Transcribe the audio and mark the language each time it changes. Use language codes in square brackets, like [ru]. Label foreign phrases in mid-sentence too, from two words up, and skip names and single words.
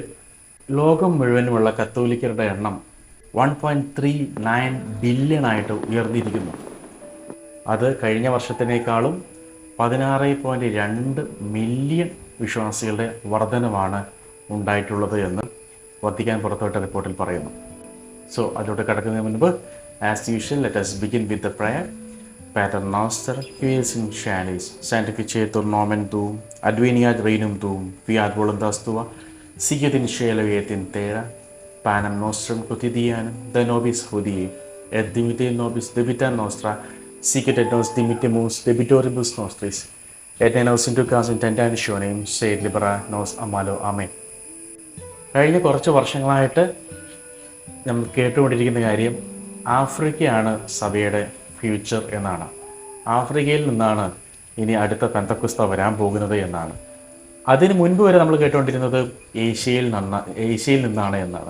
[ml] ലോകം മുഴുവനുമുള്ള കത്തോലിക്കരുടെ എണ്ണം 1.39 ബില്യണായിട്ട് ഉയർന്നിരിക്കുന്നു. അത് കഴിഞ്ഞ വർഷത്തിനേക്കാളും 16.2 മില്യൺ വിശ്വാസികളുടെ വർധനവാണ് ഉണ്ടായിട്ടുള്ളത് എന്ന് വത്തിക്കാൻ പുറത്തുവിട്ട റിപ്പോർട്ടിൽ പറയുന്നു. സോ അതിലോട്ട് കടക്കുന്നതിന് മുൻപ് [en] as usual let us begin with the prayer. [la] Pater noster, qui es in caelis, sanctificetur nomen tuum, adveniat regnum tuum, fiat voluntas tua, sicut in caelo et in terra, panem nostrum quotidianum da nobis hodie, et dimitte nobis debita nostra, sicut et nos dimittimus debitoribus nostris, et ne nos inducas in tentationem, sed libera nos a malo. Amen. [ml] കഴിഞ്ഞ കുറച്ച് വർഷങ്ങളായിട്ട് നമ്മൾ കേട്ടുകൊണ്ടിരിക്കുന്ന കാര്യം ആഫ്രിക്കയാണ് സഭയുടെ ഫ്യൂച്ചർ എന്നാണ്. ആഫ്രിക്കയിൽ നിന്നാണ് ഇനി അടുത്ത പെന്തക്കോസ്ത വരാൻ പോകുന്നത് എന്നാണ്. അതിന് മുൻപ് വരെ നമ്മൾ കേട്ടുകൊണ്ടിരുന്നത് ഏഷ്യയിൽ നിന്നാണ് എന്നാണ്.